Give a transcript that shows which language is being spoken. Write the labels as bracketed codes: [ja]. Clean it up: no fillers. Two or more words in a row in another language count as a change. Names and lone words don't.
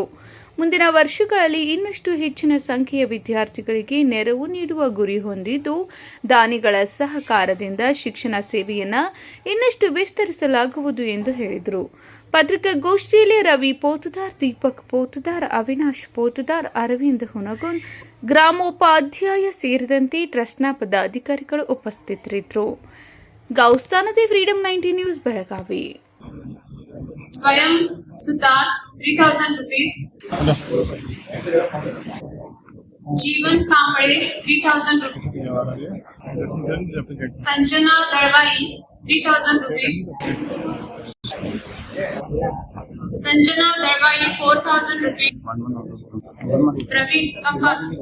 [kn] ಮುಂದಿನ ವರ್ಷಗಳಲ್ಲಿ ಇನ್ನಷ್ಟು ಹೆಚ್ಚಿನ ಸಂಖ್ಯೆಯ ವಿದ್ಯಾರ್ಥಿಗಳಿಗೆ ನೆರವು ನೀಡುವ ಗುರಿ ಹೊಂದಿದ್ದು, ದಾನಿಗಳ ಸಹಕಾರದಿಂದ ಶಿಕ್ಷಣ ಸೇವೆಯನ್ನು ಇನ್ನಷ್ಟು ವಿಸ್ತರಿಸಲಾಗುವುದು ಎಂದು ಹೇಳಿದರು. ಪತ್ರಿಕಾಗೋಷ್ಠಿಯಲ್ಲಿ ರವಿ ಪೋದ್ದಾರ್, ದೀಪಕ್ ಪೋದ್ದಾರ್, ಅವಿನಾಶ್ ಪೋದ್ದಾರ್, ಅರವಿಂದ್ ಹುನಗುನ್, ಗ್ರಾಮೋಪಾಧ್ಯಾಯ ಸೇರಿದಂತೆ ಟ್ರಸ್ಟ್ನ ಪದಾಧಿಕಾರಿಗಳು ಉಪಸ್ಥಿತರಿದ್ದರು. ಗೌಸ್ತಾನದೆ ಫ್ರೀಡಂ 19 ನ್ಯೂಸ್ ಬೆಳಗಾವಿ. [mr] स्वयं सुतार 3000 रुपीज, जीवन कांबळे 3000 रुपीज, संजना दळवाई 3000 रुपीज, संजना दळवाई 4000 रुपीज, प्रवीण कंपास,